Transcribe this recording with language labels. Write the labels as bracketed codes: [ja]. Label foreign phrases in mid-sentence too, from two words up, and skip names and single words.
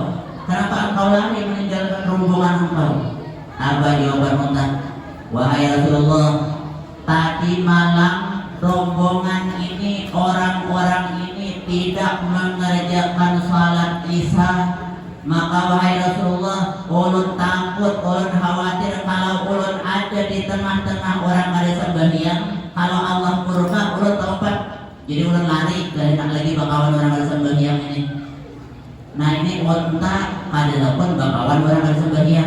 [id] Kenapa engkau lari meninggalkan rombongan engkau? Apa jawaban onta? Wahai Rasulullah, tadi malam rombongan ini, orang-orang ini tidak mengerjakan salat isya. Maka wahai Rasulullah, ulun takut, ulun khawatir kalau ulun ada di tengah-tengah orang ada sembahyang, kalau Allah murka ulun taubat. [bjn] Jadi ulun lari, dari nak lagi bakawan orang ada sembahyang ini. Nah ini onta kada pun bakawan orang ada sembahyang.